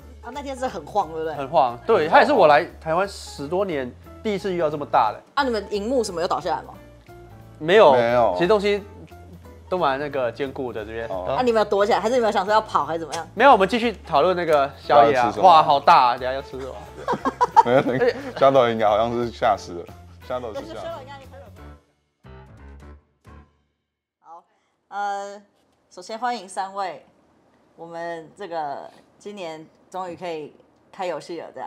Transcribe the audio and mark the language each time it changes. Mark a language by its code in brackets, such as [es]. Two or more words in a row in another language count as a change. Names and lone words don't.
[zh] 啊，那天是很晃，對不對？很晃，对，它也是我來台湾10多年第一次遇到這麼大的。啊，你們熒幕什麼有倒下來嗎？沒有，其實東西都蠻那個堅固的這邊。啊，你們有躲起來，還是你們有想說要跑，還是怎麼樣？沒有，我們繼續討論那個宵夜啊。哇，好大啊！等下要吃什麼？没有，那個蝦頭應該好像是嚇死了，蝦頭是嚇。好，首先歡迎3位，我們這個今年終於可以開遊戲了，這樣。